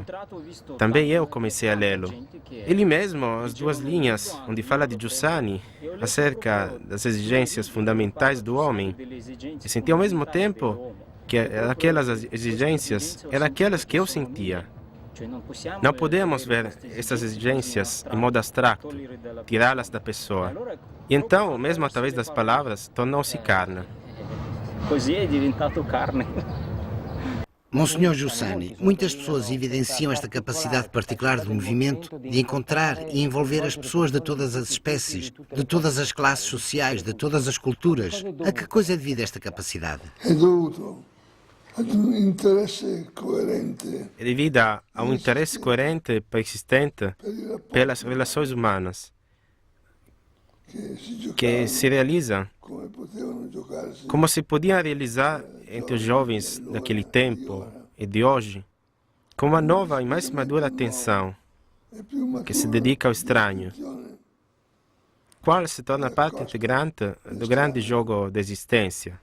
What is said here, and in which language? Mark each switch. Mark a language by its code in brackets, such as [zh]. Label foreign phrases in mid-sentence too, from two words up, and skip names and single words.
[pt] Também eu comecei a lê-lo. Ele mesmo, as 2 linhas, onde fala de Giussani, acerca das exigências fundamentais do homem, e senti ao mesmo tempo que aquelas exigências eram aquelas que eu sentia. Não podemos ver essas exigências em modo abstracto, tirá-las da pessoa. E então, mesmo através das palavras, tornou-se carne. [it] Così è diventato carne. [pt] Monsenhor Giussani, muitas pessoas evidenciam esta capacidade particular do movimento de encontrar e envolver as pessoas de todas as espécies, de todas as classes sociais, de todas as culturas. A que coisa é devida esta capacidade? É devida a um interesse coerente e persistente pelas relações humanas, que se realiza como se podia realizar entre os jovens daquele tempo e de hoje, com uma nova e mais madura atenção que se dedica ao estranho, qual se torna parte integrante do grande jogo da existência.